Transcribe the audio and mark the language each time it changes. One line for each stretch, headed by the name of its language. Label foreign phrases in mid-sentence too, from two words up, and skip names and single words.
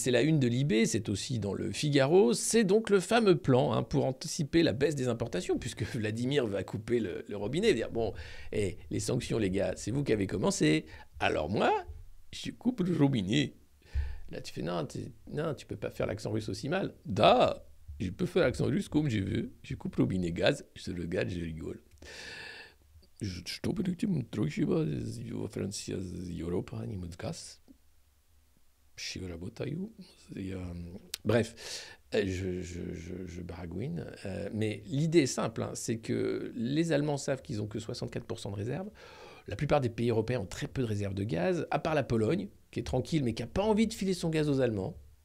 French: C'est la une de l'IB, c'est aussi dans le Figaro. C'est donc le fameux plan, hein, pour anticiper la baisse des importations puisque Vladimir va couper le robinet et dire bon, les sanctions les gars, c'est vous qui avez commencé. Alors moi, je coupe le robinet. Là, tu fais non, tu peux pas faire l'accent russe aussi mal. Da, je peux faire l'accent russe comme je veux. Je coupe le robinet gaz, je le regarde, je rigole.
Russian: Что бы этим трогива Франция Европа не газ? Je работаю.
French: Bref, je baragouine. Mais l'idée est simple, hein, c'est que les Allemands savent qu'ils ont que 64% de réserve. La plupart des pays européens ont très peu de réserves de gaz, à part la Pologne, qui est tranquille, mais qui n'a pas envie de filer son gaz aux Allemands.